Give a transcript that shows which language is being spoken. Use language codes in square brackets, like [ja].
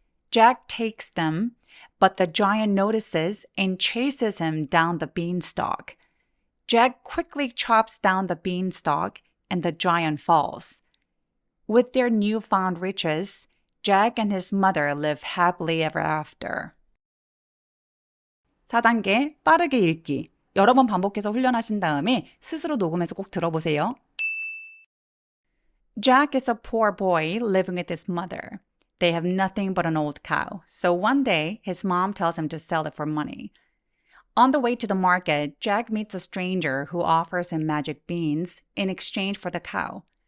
[en] Jack takes them, but the giant notices and chases him down the beanstalk. Jack quickly chops down the beanstalk, and the giant falls. With their newfound riches, Jack and his mother live happily ever after. [ko] 4단계 빠르게 읽기. 여러 번 반복해서 훈련하신 다음에 스스로 녹음해서 꼭 들어보세요. [en] Jack is a poor boy living with his mother. They have nothing but an old cow. So one day, his mom tells him to sell it for money. On the way to the market, Jack meets a stranger who offers him magic beans in exchange for the cow.